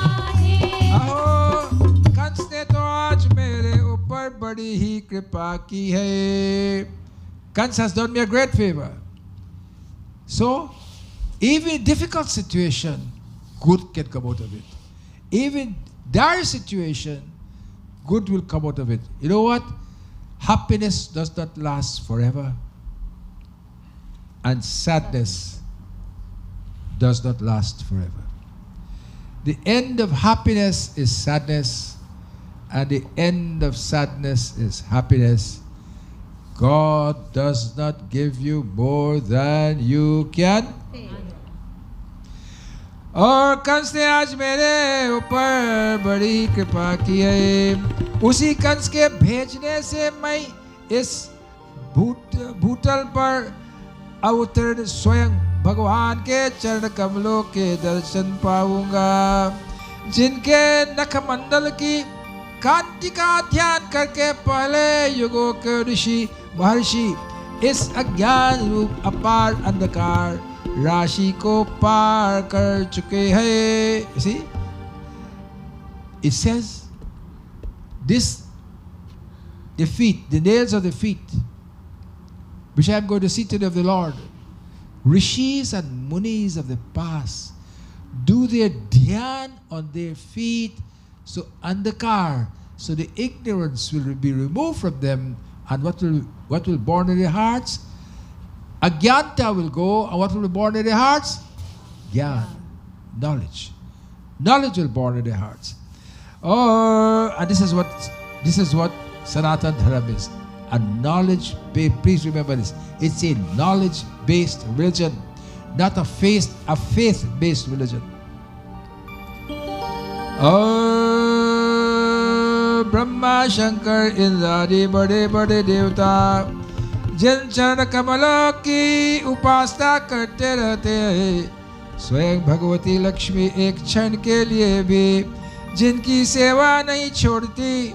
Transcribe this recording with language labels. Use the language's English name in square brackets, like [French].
[Hindi] कंस ने तो आज मेरे ऊपर बड़ी ही कृपा की है. [English] Kans has done me a great favor. So, even difficult situation, good can come out of it. Even dire situation, good will come out of it. You know what? Happiness does not last forever. And sadness does not last forever. The end of happiness is sadness, and the end of sadness is happiness. God does not give you more than you can. [Hindi] और कंस ने आज मेरे ऊपर बड़ी कृपा की है. उसी कंस के भेजने से मैं इस भूतल पर अवतरण स्वयं भगवान के चरण कमलों के दर्शन पाऊंगा. जिनके नखमंडल की कांति का ध्यान करके पहले युगों के ऋषि महर्षि इस अज्ञान रूप अपार अंधकार राशि को पार कर चुके हैं. [English] See, it says this, the feet, the nails of the feet which I am going to see today of the Lord. Rishis and Munis of the past do their dhyan on their feet, so andhakar, so the ignorance will be removed from them, and what will born in their hearts? Agyanta will go, and what will be born in their hearts? Gyan, knowledge. Knowledge will born in their hearts. Oh, and this is what Sanatana Dharma is. A knowledge-based, please remember this, it's a knowledge-based religion, not a faith-based religion. [Hindi] Oh, Brahma, Shankar, Indradi, bade devta, जिन चरण कमलों की उपासना करते रहते हैं, स्वयं भगवती लक्ष्मी एक क्षण के लिए भी जिनकी सेवा नहीं छोड़ती,